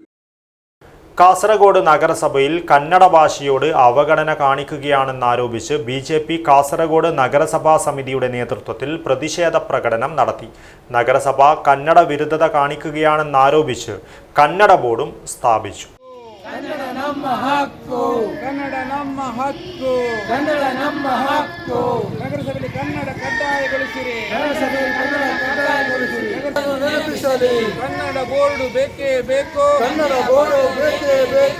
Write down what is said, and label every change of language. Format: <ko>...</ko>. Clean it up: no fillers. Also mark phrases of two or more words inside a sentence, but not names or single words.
<ml>കാസർഗോഡ് നഗരസഭയിൽ കന്നഡ ഭാഷയോട് അവഗണന കാണിക്കുകയാണെന്നാരോപിച്ച് BJP കാസർഗോഡ് നഗരസഭാ സമിതിയുടെ നേതൃത്വത്തിൽ പ്രതിഷേധ പ്രകടനം നടത്തി. നഗരസഭ കന്നഡ വിരുദ്ധത കാണിക്കുകയാണെന്നാരോപിച്ച് കന്നഡ ബോർഡും സ്ഥാപിച്ചു.</ml> <kn>ಕನ್ನಡ ನಮ್ಮ ಹಕ್ಕು, ಕನ್ನಡ ನಮ್ಮ ಹಕ್ಕು, ಕನ್ನಡ ನಮ್ಮ ಹಕ್ಕು. ನಗರಸಭೆಯಲ್ಲಿ ಕನ್ನಡ ಕಡ್ಡಾಯಗೊಳಿಸಿರಿ, ನಗರಸಭೆಯಲ್ಲಿ ಕನ್ನಡ ಕಡ್ಡಾಯಗೊಳಿಸಿರಿ. ನೆನಪಿಸಲಿ, ಕನ್ನಡ ಬೋರ್ಡು ಬೇಕೇ ಬೇಕು, ಕನ್ನಡ ಬೋರ್ಡು ಬೇಕೇ ಬೇಕು.</kn>